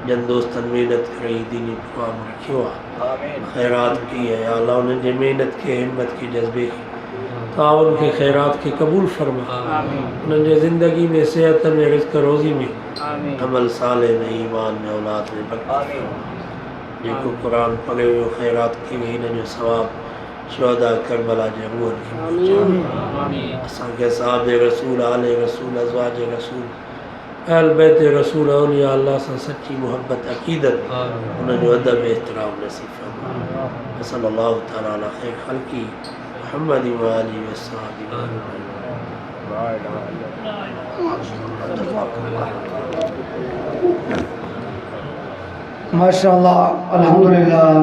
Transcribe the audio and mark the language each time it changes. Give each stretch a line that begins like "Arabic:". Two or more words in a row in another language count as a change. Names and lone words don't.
Sindhi: जन दोस्तनि महिनत करे दीनी प्रोग्राम रखियो आहे, खैरात की है, या अल्लाह उन्हनि जे महिनत के हिम्मत के जज्बे खे ताउन के खैरात के कबूल फरमा, उन्हनि जे ज़िंदगी में सेहत में रिज़्क़ रोज़ी में अमल साले में ईमान में औलाद में बरकत फरमा। जेको कुरान पढ़े हुयो खैरात के हिन जो सवाब शुहदा करबला जे रूहनि खे पहुचाए। असांखे साहब रसूल आले रसूल अज़वाज रसूल अहल बैत रसूल औलिया अल्लाह सां सच्ची मोहब्बत अक़ीदत उन्हनि जो अदब एहतराम नसीब फरमा।
Arabic: صلى الله تعالى على خير خلقه محمد وآله وصحبه ما شاء الله، الحمد لله.